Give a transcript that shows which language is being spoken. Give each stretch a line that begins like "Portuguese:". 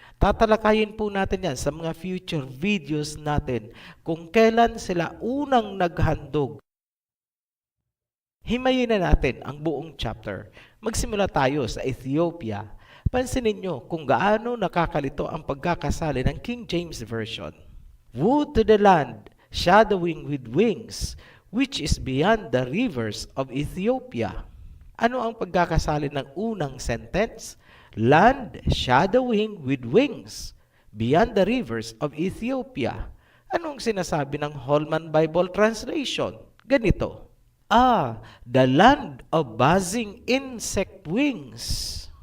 Filipino: Tatalakayin po natin yan sa mga future videos natin kung kailan sila unang naghandog. Himayin na natin ang buong chapter. Magsimula tayo sa Ethiopia. Pansinin nyo kung gaano nakakalito ang pagkakasali ng King James Version.
English: Woe to the land shadowing with wings, which is beyond the rivers of Ethiopia.
Filipino: Ano ang pagkakasalin ng unang sentence?
English: Land shadowing with wings, beyond the rivers of Ethiopia.
Filipino: Anong sinasabi ng Holman Bible Translation? Ganito,
English: the land of buzzing insect wings.